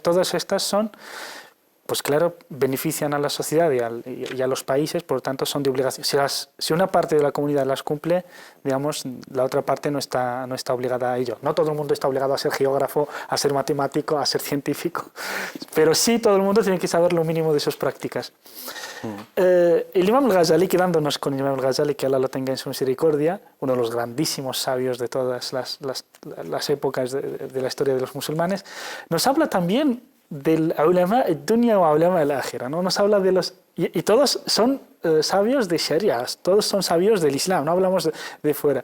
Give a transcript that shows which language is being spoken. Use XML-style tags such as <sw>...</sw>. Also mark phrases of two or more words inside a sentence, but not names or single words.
<es>Todas estas son, pues claro, benefician a la sociedad y a los países, por lo tanto son de obligación. Si una parte de la comunidad las cumple, digamos, la otra parte no está obligada a ello. No todo el mundo está obligado a ser geógrafo, a ser matemático, a ser científico, pero sí todo el mundo tiene que saber lo mínimo de sus prácticas. El Imam al-Ghazali, quedándonos con el Imam al-Ghazali, que Allah lo tenga en su misericordia, uno de los grandísimos sabios de todas las épocas de la historia de los musulmanes, nos habla también del</es> <ar>علماء دنيا</ar> <es>o</es> <ar>علماء الآخرة,</ar> <es>¿no? Nos habla de los... Y todos son sabios de Sharia, todos son sabios del Islam, no hablamos de fuera.</es>